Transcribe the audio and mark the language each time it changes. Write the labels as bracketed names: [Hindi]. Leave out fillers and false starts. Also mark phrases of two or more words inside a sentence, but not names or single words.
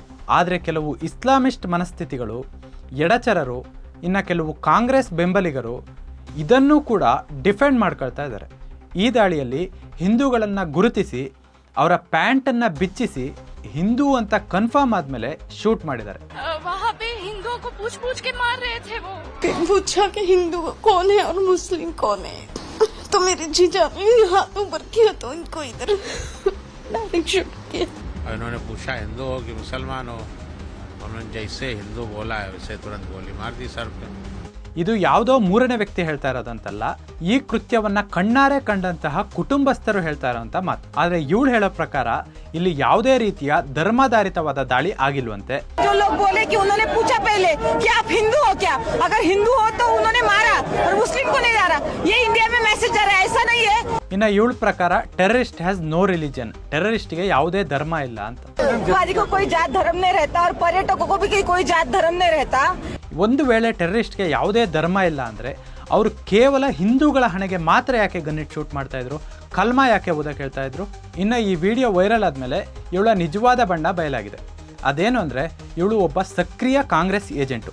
[Kannada] ಆದರೆ ಕೆಲವು ಇಸ್ಲಾಮಿಸ್ಟ್ ಮನಸ್ಥಿತಿಗಳು, ಎಡಚರರು, ಇನ್ನು ಕೆಲವು ಕಾಂಗ್ರೆಸ್ ಬೆಂಬಲಿಗರು ಇದನ್ನೂ ಕೂಡ ಡಿಫೆಂಡ್ ಮಾಡ್ಕೊಳ್ತಾ ಇದ್ದಾರೆ. ಈ ದಾಳಿಯಲ್ಲಿ ಹಿಂದೂಗಳನ್ನು ಗುರುತಿಸಿ ಅವರ ಪ್ಯಾಂಟನ್ನು ಬಿಚ್ಚಿಸಿ ಹಿಂದೂ ಅಂತ ಕನ್ಫರ್ಮ್ ಆದ್ಮೇಲೆ ಶೂಟ್ ಮಾಡಿದ್ದಾರೆ. [Hindi] वहाँ पे हिंदुओं को पूछ के मार रहे थे वो। पूछा कि हिंदू कौन है और मुस्लिम कौन है, तो मेरे जीजा ने हाथों पर किया तो इनको इधर [English] direct shoot [Hindi] किया। उन्होंने पूछा हिंदू हो कि मुसलमान हो, उन्होंने जैसे हिंदू बोला है वैसे तुरंत गोली मार दी सर पे। [Kannada] ಇದು ಯಾವುದೋ ಮೂರನೇ ವ್ಯಕ್ತಿ ಹೇಳ್ತಾ ಇರೋದಂತಲ್ಲ, ಈ ಕೃತ್ಯವನ್ನ ಕಣ್ಣಾರೆ ಕಂಡಂತಹ ಕುಟುಂಬಸ್ಥರು ಹೇಳ್ತಾ ಇರೋಂಥ ಮಾತು. ಆದರೆ ಇವಳು ಹೇಳೋ ಪ್ರಕಾರ ಇಲ್ಲಿ ಯಾವುದೇ ರೀತಿಯ ಧರ್ಮಾಧಾರಿತವಾದ ದಾಳಿ ಆಗಿಲ್ವಂತೆ. [Hindi] जो लोग बोले कि उन्होंने पूछा पहले कि आप हिंदू हो क्या, अगर हिंदू हो तो उन्होंने मारा और मुस्लिम को नहीं मारा, ये इंडिया में मैसेज आ रहा है, ऐसा नहीं है. [Kannada] ಇನ್ನು ಇವಳ ಪ್ರಕಾರ [English] terrorist has no religion, [Kannada] ಟೆರರಿಸ್ಟ್ಗೆ ಯಾವುದೇ ಧರ್ಮ ಇಲ್ಲ ಅಂತ. [Hindi] गाजी को कोई जात धर्म नहीं रहता और पर्यटकों को भी कोई जात धर्म नहीं रहता. [Kannada] ಒಂದು ವೇಳೆ ಟೆರರಿಸ್ಟ್ಗೆ ಯಾವುದೇ ಧರ್ಮ ಇಲ್ಲ ಅಂದರೆ ಅವರು ಕೇವಲ ಹಿಂದೂಗಳ ಹಣೆಗೆ ಮಾತ್ರ ಯಾಕೆ ಗನ್ನಿಟ್ ಶೂಟ್ ಮಾಡ್ತಾ ಇದ್ರು, ಕಲ್ಮಾ ಯಾಕೆ ಓದಕ್ಕೆ ಹೇಳ್ತಾ ಇದ್ರು? ಇನ್ನು ಈ ವಿಡಿಯೋ ವೈರಲ್ ಆದಮೇಲೆ ಇವಳ ನಿಜವಾದ ಬಣ್ಣ ಬಯಲಾಗಿದೆ. ಅದೇನು ಅಂದರೆ ಇವಳು ಒಬ್ಬ ಸಕ್ರಿಯ ಕಾಂಗ್ರೆಸ್ ಏಜೆಂಟು.